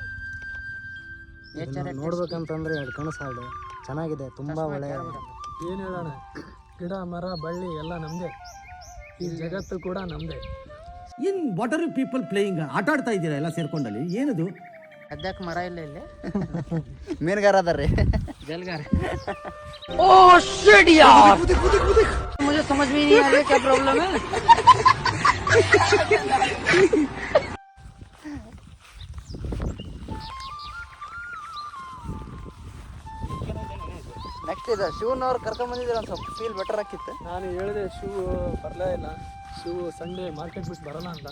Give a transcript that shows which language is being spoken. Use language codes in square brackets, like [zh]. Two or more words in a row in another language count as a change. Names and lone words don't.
[kn] ನೋಡ್ಬೇಕಂತಂದ್ರೆ ಎರಡು ಕನಸಾಡು ಚೆನ್ನಾಗಿದೆ. ತುಂಬ ಒಳ್ಳೆಯ ಏನು ಹೇಳೋಣ, ಗಿಡ ಮರ ಬಳ್ಳಿ ಎಲ್ಲ ನಮ್ಮದೇ, ಈ ಜಗತ್ತು ಕೂಡ ನಮ್ಮದೇ. ಏನು [en] what are you people playing? [kn] ಆಟ ಆಡ್ತಾ ಇದ್ದೀರಾ ಎಲ್ಲ ಸೇರ್ಕೊಂಡಲ್ಲಿ? ಏನದು ಸದ್ಯಕ್ಕೆ ಮರ ಇಲ್ಲ ಇಲ್ಲಿ. ಮೀನುಗಾರ ಅದಾರ್ರಿ, ಜಲ್ಗಾರ. [hi] मुझे समझ में नहीं आ रहा क्या प्रॉब्लम है. [kn] ನೆಕ್ಸ್ಟ್ ಇದು ಶಿವನವ್ರು ಕರ್ಕೊಂಡ್ ಬಂದಿದ್ರೆ ಒಂದು ಸ್ವಲ್ಪ [en] feel better [kn] ಆಗಿತ್ತು. ನಾನು ಹೇಳಿದೆ ಶೂ ಬರಲೇ ಇಲ್ಲ. ಶೂ [en] Sunday market [kn] ಬಿಟ್ಟು ಬರೋಲ್ಲ ಅಂತ.